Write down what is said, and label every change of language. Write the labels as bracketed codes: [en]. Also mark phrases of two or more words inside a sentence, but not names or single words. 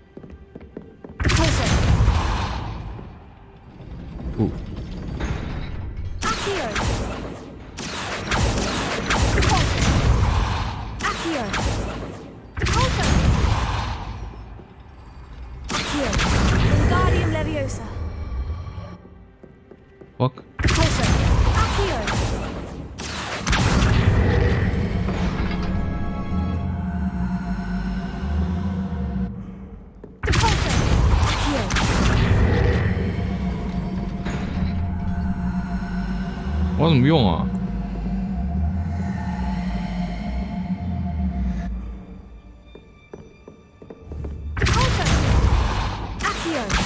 [zh] 不。 [en] Accio. Accio. Accio. Wingardium Leviosa. Fuck. Accio. Accio. [zh] 我要怎么用啊？ [en] Accio.